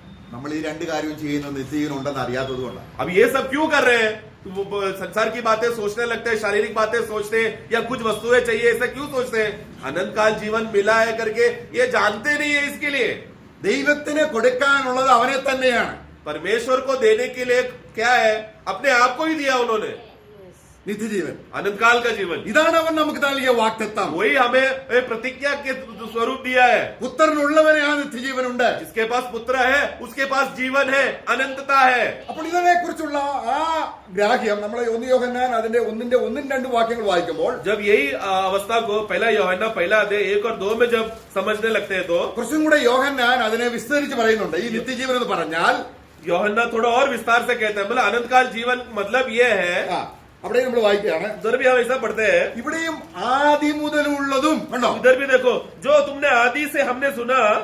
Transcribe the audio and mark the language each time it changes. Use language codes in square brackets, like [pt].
[ml] നമ്മൾ ഈ രണ്ട് കാര്യവും ചെയ്യുന്നത് നിത്യജീവൻ ഉണ്ടെന്ന് അറിയാത്തത് കൊണ്ടാണ്. [hi] अब ये सब क्यों कर रहे हैं? वो संसार की बातें सोचने लगते हैं, शारीरिक बातें सोचते हैं, या कुछ वस्तुएं चाहिए, ऐसा क्यों सोचते हैं? अनंत काल जीवन मिला है करके ये जानते नहीं है इसके लिए। [ml] ദൈവത്തിന് കൊടുക്കാനുള്ളത് അവനെ തന്നെയാണ്. [hi] परमेश्वर को देने के लिए क्या है? अपने आप को ही दिया उन्होंने, [ml] നിത്യജീവൻ. [hi] अनंत काल का जीवन। [ml] ഇതാണ് അവൻ നമുക്ക് നൽകിയ വാഗ്ദത്തം. [hi] वही हमें प्रतिज्ञा के स्वरूप दिया है। [ml] പുത്രനുള്ളവനെ ആ നിത്യജീവനുണ്ട്. [hi] जिसके पास पुत्र है उसके पास जीवन है, अनंतता है। [ml] അപ്പോൾ ഇതിനെ കുറിച്ചുള്ള ആ ഗ്രാഹ്യം നമ്മൾ 1 യോഹന്നാൻ അതിന്റെ 1-2 വാക്യങ്ങൾ വായിക്കുമ്പോൾ [hi] जब यही अवस्था को पहला यूहन्ना पहला अध्याय 1 और 2 में जब समझने लगते हैं तो [ml] കുറച്ചും കൂടെ യോഹന്നാൻ അതിനെ വിസ്തരിച്ച് പറയുന്നുണ്ട്. ഈ നിത്യജീവൻ എന്ന് പറഞ്ഞാൽ [hi] यूहन्ना थोड़ा और विस्तार से कहते हैं, मतलब अनंत काल जीवन मतलब ये है। [ml] അവിടെ നമ്മൾ വായിക്കുകയാണ്. [hi] उधर भी हम ऐसा पढ़ते हैं, [ml] ഇവിടെയും ആദി മുതലുള്ളതും കണ്ടോ. [hi] उधर भी देखो, जो तुमने आदि से हमने सुना।